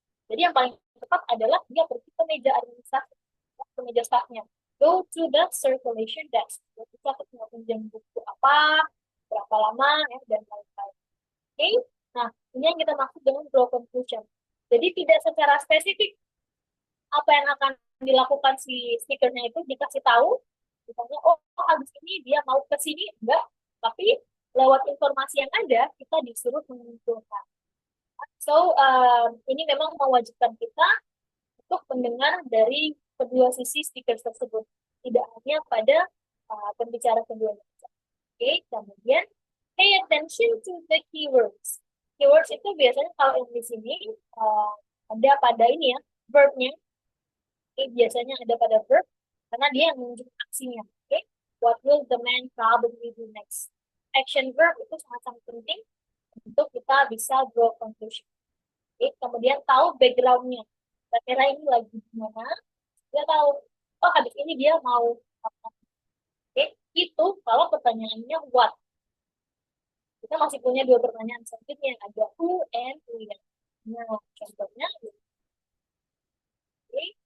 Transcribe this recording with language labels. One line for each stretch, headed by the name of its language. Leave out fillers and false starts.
Indonesian: Jadi yang paling tepat adalah dia pergi ke meja administrasi, ke meja staffnya.
English: Go to the circulation desk.
Indonesian: Kita mau pinjam buku apa, berapa lama, ya, dan lain-lain. Oke, nah ini yang kita maksud dengan draw conclusion. Jadi tidak secara spesifik apa yang akan dilakukan si speakernya itu dikasih tahu. Misalnya, oh habis ini dia mau ke sini, enggak. Tapi lewat informasi yang ada, kita disuruh menyimpulkan. So, ini memang mewajibkan kita untuk mendengar dari kedua sisi speaker tersebut. Tidak hanya pada pembicara kedua. Oke, kemudian
English: pay attention to the keywords.
Indonesian: Keywords itu biasanya kalau yang di sini ada pada ini ya, verb-nya. Oke, biasanya ada pada verb, karena dia yang menunjukkan aksinya.
English: Oke, what will the man probably do next?
Indonesian: Action verb itu sangat-sangat penting untuk kita bisa draw conclusion. Oke, kemudian tahu background-nya. Kira-kira ini lagi gimana? Dia tahu, oh habis ini dia mau apa. Oke, itu kalau pertanyaannya what. Kita masih punya 2 pertanyaan selanjutnya, ada who and where. Nah, contohnya. Oke.